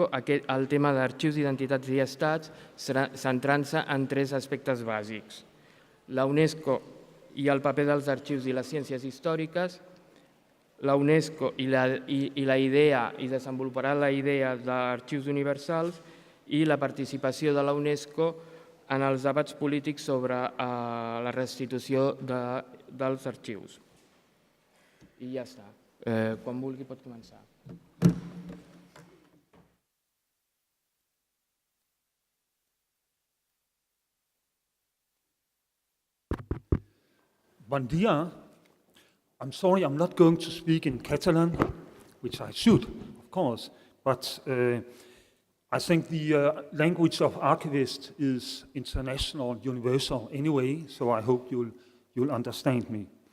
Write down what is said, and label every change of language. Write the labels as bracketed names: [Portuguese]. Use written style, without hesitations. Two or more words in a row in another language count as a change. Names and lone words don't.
[Catalan] el tema d'arxius, identitats i estats, centrant-se en tres aspectes bàsics: la UNESCO i el paper dels arxius i les ciències històriques, la UNESCO i la idea, i desenvoluparà la idea d'arxius universals, i la participació de la UNESCO en els debats polítics sobre la restitució dels arxius. I ja està. Quan vulgui pot començar. Bon dia. [English] I'm sorry, I'm not going to speak in Catalan, which I should, of course, but I think the language of archivists is international, universal anyway, so I hope you'll understand me.